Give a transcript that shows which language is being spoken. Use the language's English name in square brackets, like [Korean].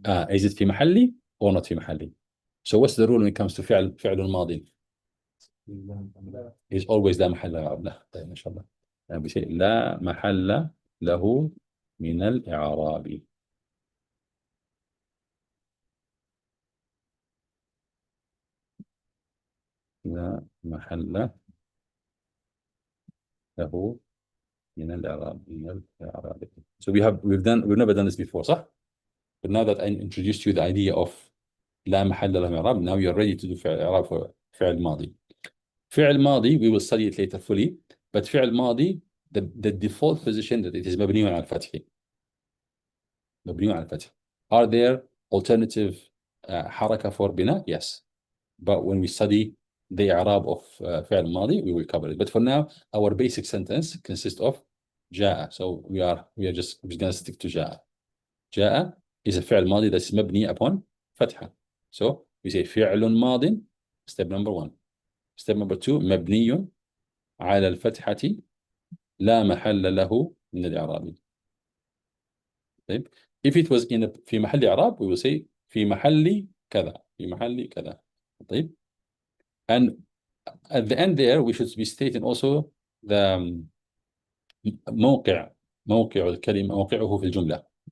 [English] Is it في محلي or not في محلي? So what's the rule when it comes to فعل الماضي? Is always [Arabic] لا محل له. لا طيب ما شاء الله. يعني بشيء لا محل له من الإعراب. لا محل له من الإعراب. [English] So we've never done this before, صح? But now that I introduced you the idea of [Arabic] لا محل له من الإعراب, [English] now you're ready to do فعل إعراب for فعل ماضي. فعل ماضي we will study it later fully, but فعل ماضي the default position that it is [Arabic] مبني على الفتح. مبني على الفتح. [English] Are there alternative حركة for بناء? Yes. But when we study the إعراب of فعل ماضي, we will cover it. But for now, our basic sentence consists of جاء. So we are just going to stick to جاء. جاء is a فعل ماضي that's مبني upon فتحة. So we say فعل ماض, step number 1. Step number 2, [Arabic] مبني على الفتحة لا محل له من الإعراب. طيب. [English] If it was في محل إعراب, we will say في محل كذا. [Arabic] في محل كذا. طيب. [English] And at the end there, we should be stating also the موقع الكلمة, موقعه في الجملة.